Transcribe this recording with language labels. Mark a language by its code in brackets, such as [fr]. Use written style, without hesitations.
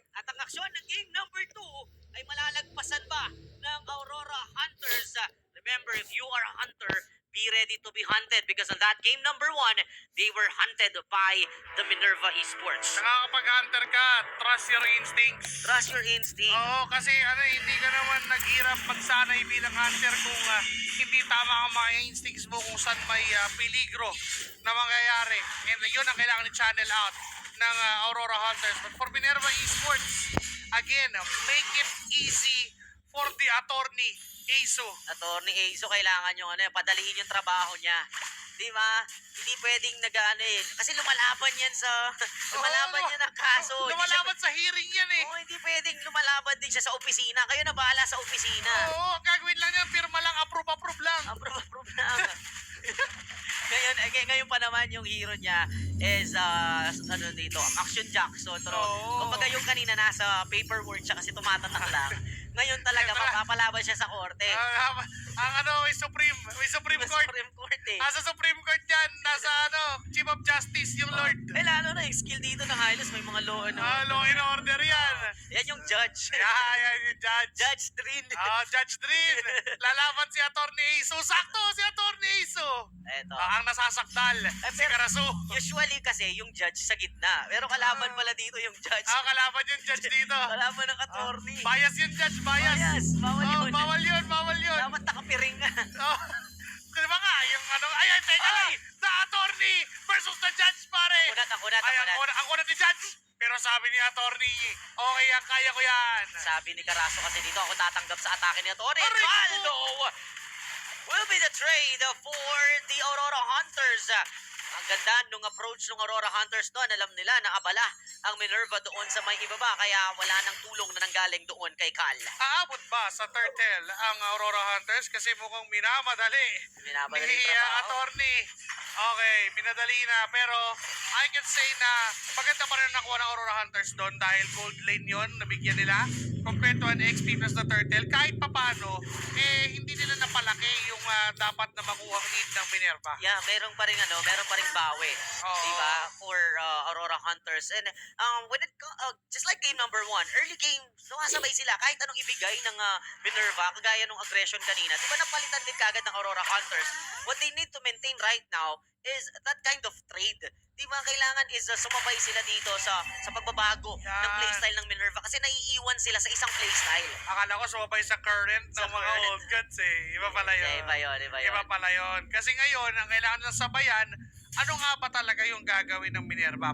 [tl] At ang aksyon ng game number 2 ay malalagpasan ba ng Aurora Hunters? [en] Remember, if you are a hunter, be ready to be hunted because on that game number 1, they were hunted by the Minerva Esports. [tl] nakakapag-hunter ka, [en] trust your instincts. Trust your instinct. [tl] Oo, kasi hindi ka naman naghirap magsanay bilang hunter kung hindi tama ang mga instincts mo kung saan may peligro na mangyayari. And yun ang kailangan i-channel out ng Aurora Hunters. [en] But for Minerva Esports, again, make it easy for the attorney, Aso. [tl] Attorney Aso, kailangan yung padaliin yung trabaho niya. Di ba? Hindi pwedeng kasi lumalaban yan sa yan ng kaso. Lumalaban sa hearing yan eh. Oo, hindi pwedeng lumalaban din siya sa opisina. Kayo na bahala sa opisina. Oo, ang gagawin lang yan, pirma lang, approve lang. Approve lang. ngayon pa naman yung hero niya is Action Jackson. Pero kumbaga yung kanina nasa paperwork siya kasi tumatatak lang. Ngayon talaga papapalaban siya sa korte. May Supreme Court. Supreme Court eh. Nasa Supreme Court yan, nasa Chief of Justice, yung Lord. Lalo na yung skill dito ng Hylos, may mga law [en] Law and order yan. [tl] Yan yung judge. Yan yung judge. Judge Drin. Judge Drin. Lalaban si Attorney Aso. Sakto si Attorney Aso. Eto. Ang nasasakdal, si Karasu. Usually kasi yung judge sa gitna. Pero kalaban pala dito yung judge. Kalaban yung judge dito. Kalaban ng attorney. Bias yung judge, bias. Bawal yun. Bawal yun. Dapat nakapiring ka. Diba nga, yung teka lang. [en] The attorney versus the judge, pare. [tl] Ang kunat ni judge. Pero sabi ni attorney, okay yan, kaya ko yan. Sabi ni Carasso kasi dito, ako tatanggap sa atake ni attorney. Aray, [en] Caldo will be the trade for the Aurora Hunters. [tl] Ang ganda nung approach ng Aurora Hunters doon. Alam nila na abala ang Minerva doon sa may ibaba. Kaya wala nang tulong na nanggaling doon kay Cal. Aabot ba sa turtle ang Aurora Hunters? Kasi mukhang minamadali. Minamadali ni trabaho. attorney. Okay, minadali na. Pero [en] I can say [tl] na maganda pa rin nakuha ng Aurora Hunters doon dahil gold lane yun. Nabigyan nila. [en] Compared to an XP plus the turtle. [tl] Kahit papano, hindi nila napalaki yung dapat na makuhang lead ng Minerva. Yeah, meron pa rin bawi. Oo. Diba? [en] For Aurora Hunters. And when it just like game number 1, early game, [tl] sumasabay sila kahit anong ibigay ng Minerva, kagaya nung aggression kanina. Diba napalitan din kagad ng Aurora Hunters? [en] What they need to maintain right now is that kind of trade. [tl] Diba kailangan is sumabay sila dito sa pagbabago ng playstyle ng Minerva kasi naiiwan sila sa isang playstyle. Akala ko sumabay sa current ng mga [en] current. old gods eh. Iba pala yun. [tl] Iba yun. Iba pala yun. Kasi ngayon, ang kailangan ng sabayan, ano nga ba talaga yung gagawin ng Minerva?